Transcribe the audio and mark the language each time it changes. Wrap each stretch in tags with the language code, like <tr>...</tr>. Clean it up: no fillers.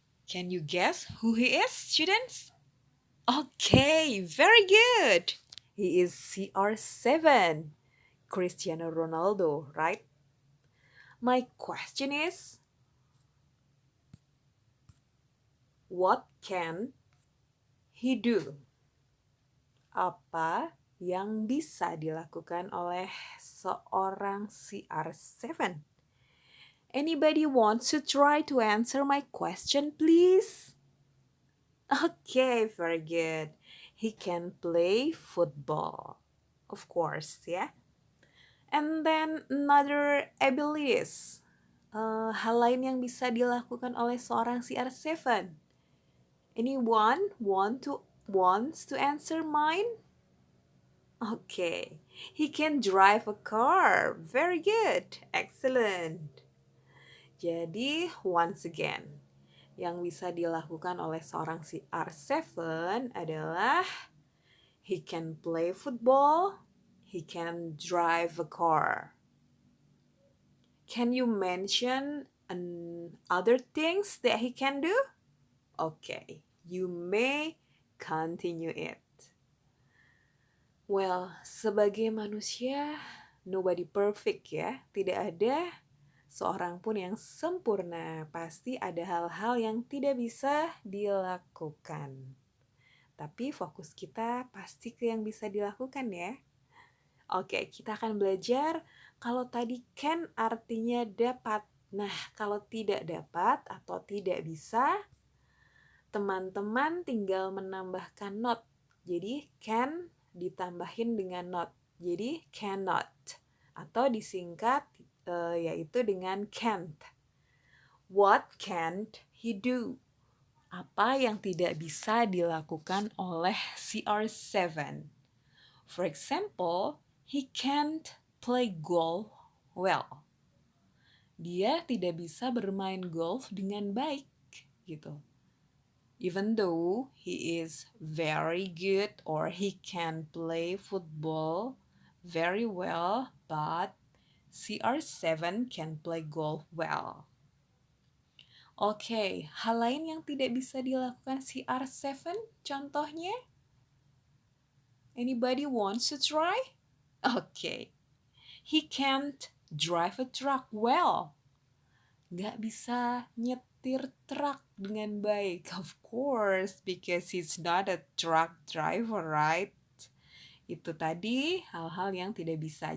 <en>Can you guess who he is, students? Okay, very good. He is CR7, Cristiano Ronaldo, right? My question is, what can he do?</en> <id>Apa yang bisa dilakukan oleh seorang CR7?</id> <en>Anybody wants to try to answer my question, please? Okay, very good. He can play football. Of course, yeah. And then another abilities.</en> <id>Hal lain yang bisa dilakukan oleh seorang CR7.</id> <en>Anyone wants to answer mine? Okay, he can drive a car. Very good, excellent. Jadi, once again,</en> <id>yang bisa dilakukan oleh seorang CR7 adalah</id> <en>he can play football, he can drive a car. Can you mention other things that he can do? Okay, you may continue it. Well,</en> <id>sebagai manusia,</id> <en>nobody perfect ya.</en> <id>Tidak ada seorang pun yang sempurna. Pasti ada hal-hal yang tidak bisa dilakukan. Tapi fokus kita pasti ke yang bisa dilakukan ya. Oke, kita akan belajar kalau tadi can artinya dapat. Nah, kalau tidak dapat atau tidak bisa, teman-teman tinggal menambahkan not. Jadi can ditambahin dengan not. Jadi cannot atau disingkat yaitu dengan can't.</id> <en>What can't he do?</en> <id>Apa yang tidak bisa dilakukan oleh CR7?</id> <en>For example, he can't play golf well.</en> <id>Dia tidak bisa bermain golf dengan baik gitu.</id> <en>Even though he is very good or he can play football very well, but CR7 can play golf well.</en> <id>Oke, hal lain yang tidak bisa dilakukan CR7 contohnya?</id> <en>Anybody wants to try? Okay, he can't drive a truck well.</en> <id>Nggak bisa nyetir truk dengan baik.</id> <en>Of course, because he's not a truck driver, right?</en> <id>Itu tadi hal-hal yang tidak bisa.</id>